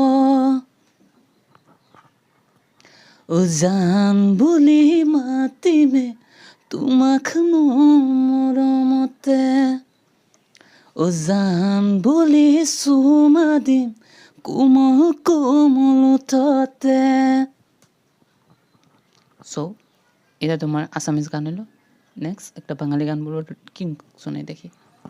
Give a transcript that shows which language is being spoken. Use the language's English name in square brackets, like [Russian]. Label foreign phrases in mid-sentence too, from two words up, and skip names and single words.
[Assamese] জান বুলি মাতিমে তোমাক মৰমতে, জান বুলি চুমা দিম কোমল কোমল ওঠতে। [Bangla] সো এটা তোমার আসামিজ গান এলো। নেক্সট একটা বাঙালি গান বলবো, কি শোনাই দেখি।